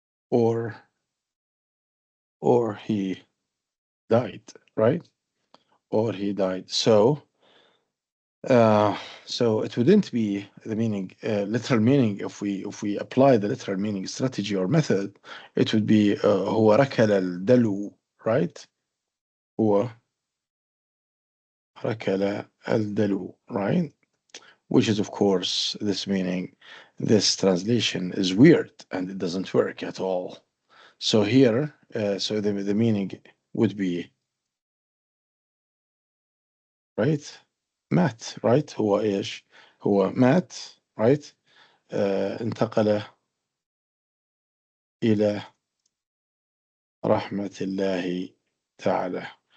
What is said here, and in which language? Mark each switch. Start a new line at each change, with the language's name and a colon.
English: Or he died, right? Or he died. Uh, so it wouldn't be the meaning, literal meaning. If we apply the literal meaning strategy or method, it would be
Arabic: هو ركل الدلو,
English: right?
Arabic: هو ركل الدلو, right?
English: Which is, of course, this meaning. This translation is weird and it doesn't work at all. So here, so the meaning would be, right?
Arabic: مات, right? هو إيش؟ هو مات, right? انتقل إلى رحمة الله تعالى.